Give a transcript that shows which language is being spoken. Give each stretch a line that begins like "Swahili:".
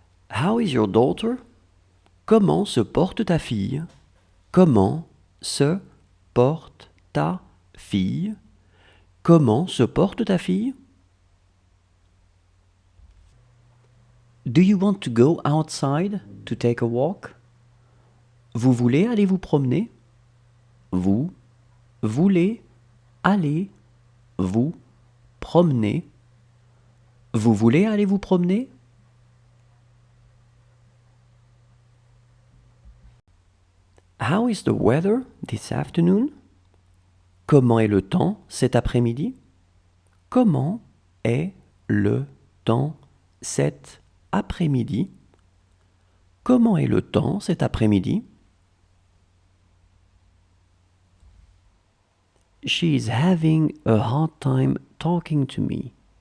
English: How is your daughter?
French: Comment se porte ta fille? Comment se porte ta fille? Comment se porte ta fille?
English: Do you want to go outside to take a walk?
French: Vous voulez aller vous promener? Vous voulez aller vous promener? Vous voulez aller vous promener?
English: How is the weather this afternoon?
French: Comment est le temps cet après-midi? Comment est le temps cet après-midi? Comment est le temps cet après-midi?
English: She is having a hard time talking to me.